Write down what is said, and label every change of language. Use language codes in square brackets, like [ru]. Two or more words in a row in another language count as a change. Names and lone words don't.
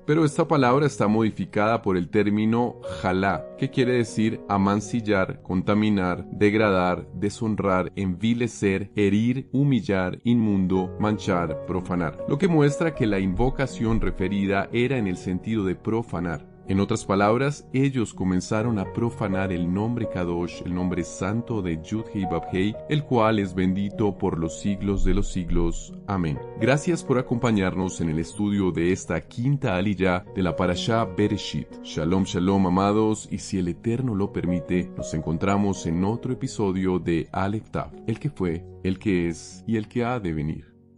[es] Pero esta palabra está modificada por el término jalá, que quiere decir amancillar, contaminar, degradar, deshonrar, envilecer, herir, humillar, inmundo, manchar, profanar, lo que muestra que la invocación referida era en el sentido de profanar. En otras palabras, ellos comenzaron a profanar el nombre Kadosh, el nombre santo de Yud-Heh-Vav-Heh, el cual es bendito por los siglos de los siglos. Amén. Gracias por acompañarnos en el estudio de esta quinta aliyá de la Parashá Bereshit. [he] שלום, שלום, [es] amados, y si el Eterno lo permite, nos encontramos en otro episodio de Aleph Tav, el que fue, el que es y el que ha de venir.